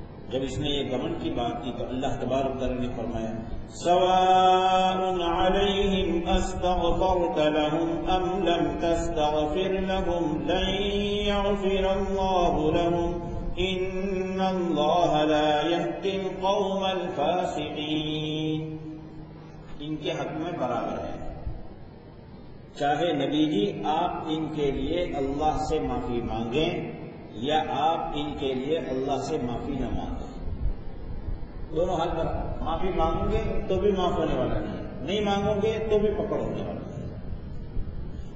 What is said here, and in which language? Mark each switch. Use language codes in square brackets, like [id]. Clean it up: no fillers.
[ur] جب اس نے یہ گھمنڈ کی بات کی تو اللہ تبارک و تعالی نے فرمایا [ar] سواء عليهم استغفرت لهم ام لم تستغفر لهم لن يغفر الله لهم ان الله لا يهدي القوم الفاسقين. [ur] ان کے حق میں برابر ہے، چاہے نبی جی آپ ان کے لیے اللہ سے معافی مانگیں یا آپ ان کے لیے اللہ سے معافی نہ مانگیں، دونوں حل پر. معافی مانگیں گے تو بھی معاف ہونے والا نہیں مانگو گے تو بھی پکڑ ہونے والا نہیں.